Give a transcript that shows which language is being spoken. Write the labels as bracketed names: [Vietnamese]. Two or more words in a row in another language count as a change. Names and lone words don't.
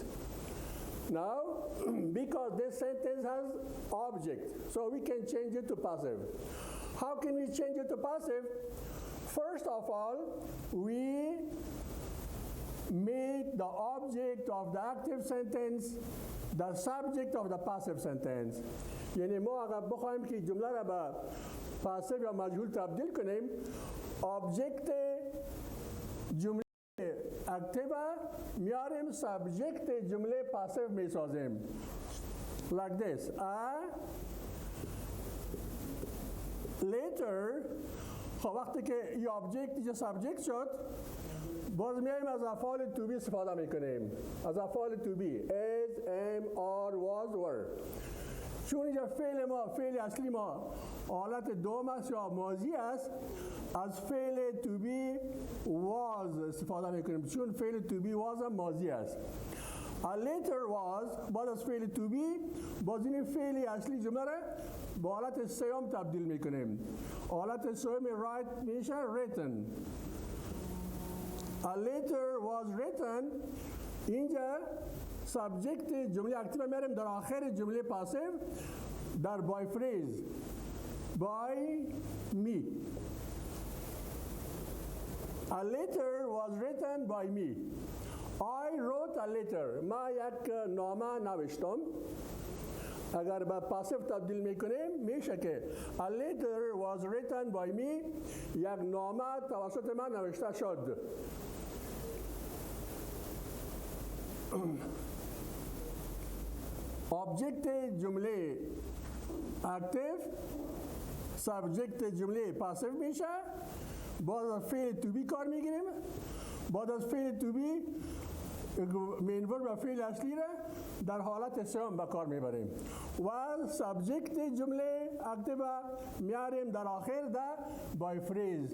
[English] Now, because this sentence has object, so we can change it to passive. How can we change it to passive? First of all, we make the object of the active sentence the subject of the passive sentence. [Persian] یعنی ما اگر بخوایم که جمله را به پاسیو یا مجهول تبدیل کنیم، object جمله اکتیو میاریم سابجکت جمله پاسیو میسازیم. [English] Like this. Later [Persian] خب وقتی که این object اینجا سابجکت شد، باز میایم از افعال [English] to be [Persian] استفاده میکنیم. از افعال [English] to be is, am, are, was, were. [Persian] چون اینجا فعل ما فعل اصلی ما حالت دوم است یا ماضی است، از فعل [English] to be was [Persian] استفاده میکنیم چون فعل [English] to be was [Persian] هم ماضی است. [English] A later was [Persian] بعد از فعل [English] to be [Persian] باز این فعل اصلی جمله را با حالت سوم تبدیل میکنیم. حالت سوم write میشه written. [English] A letter was written [Persian] اینجا سابجکت جمله اکتیو میاریم در آخر جمله پاسیو در [English] by phrase by me. A letter was written by me. I wrote a letter. [Persian] ما یک نامه نوشتم. اگر به پاسیو تبدیل میکنیم میشه که [English] a letter was written by me. [Persian] یک نامه توسط من نوشته شد. Object جمله active سابجکت جمله پاسیو میشه، بعد از فعل [English] to be [Persian] کار میگیریم، بعد از فعل [English] to be main verb [Persian] و فعل اصلی را در حالت سوم به کار میبریم و سابجکت جمله اکتیو میاریم در آخر در [English] by phrase.